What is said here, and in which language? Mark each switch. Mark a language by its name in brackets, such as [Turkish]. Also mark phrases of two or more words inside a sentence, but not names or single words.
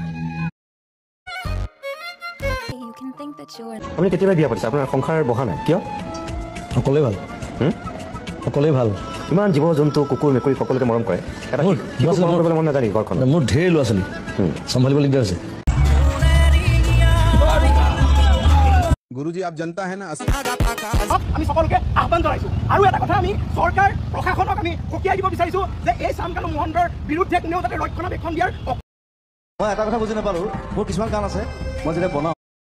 [Assamese] আপুনি কেতিয়াবা বিয়া পাতিছে আপোনাৰ সংসাৰ বহা নাই কিয় সকলোৱে ভাল সকলোৱে ভাল ইমান জীৱ জন্তু কুকুৰ মেকুৰী সকলোকে মৰম কৰে এটা কৰিবলৈ মন নাজানে ঘৰখন মোৰ ঢেৰ ল'ৰা ছোৱালী চম্ভালিব দিগদাৰ হৈছে [Hindi] गुरुजी आप जनता है ना [Assamese] আমি সকলোকে আহ্বান জনাইছো আৰু এটা কথা আমি চৰকাৰ প্ৰশাসনক আমি সকীয়াই দিব বিচাৰিছো যে এই চামকানু মহন্তৰ বিৰুদ্ধে কোনেও যাতে ৰক্ষণাবেক্ষণ দিয়াৰ মই এটা কথা বুজি নাপালোঁ মোৰ কিছুমান কাম আছে মই যেতিয়া বনাওঁ